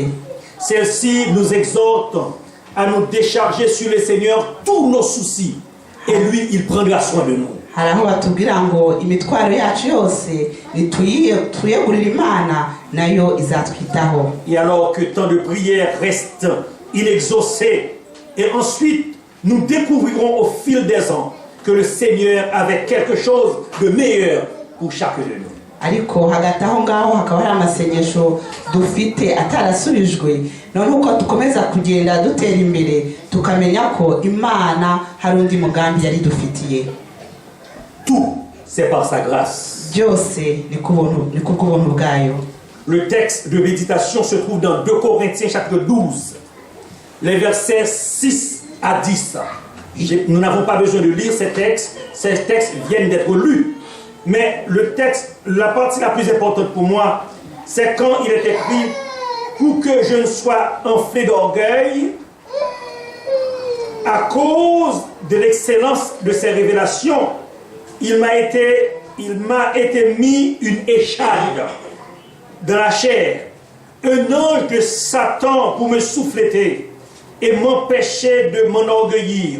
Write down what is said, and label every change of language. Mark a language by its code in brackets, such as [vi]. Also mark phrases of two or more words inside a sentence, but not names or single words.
[fr] Celle-ci nous exhorte à nous décharger sur le Seigneur tous nos soucis et lui, il prendra soin de nous. [rw] Hari aho batubwira ngo imitwaro yacu yose tuyegurire Imana nayo izatwitaho. [fr] Et alors que tant de prières restent inexaucées et ensuite nous découvrirons au fil des ans que le Seigneur avait quelque chose de meilleur pour chacun de nous. [rw] ariko hagati aho ngaho hakaba hari amasengesho dufite atarasubijwe none uko dukomeza kugenda dutera imbere tukamenya ko Imana hari undi mugambi yari dufitiye. [fr] Tout, c'est par sa grâce. [rw] byose ni kubw'ubuntu bwayo. [fr] Le texte de méditation se trouve dans 2 Corinthiens chapitre 12, les versets 6 à 10. Nous n'avons pas besoin de lire ces textes viennent d'être lus. Mais le texte, la partie la plus importante pour moi, c'est quand il est écrit « Pour que je ne sois enflé d'orgueil, à cause de l'excellence de ces révélations, il m'a été mis une écharde dans la chair, un ange de Satan pour me souffleter et m'empêcher de m'enorgueillir.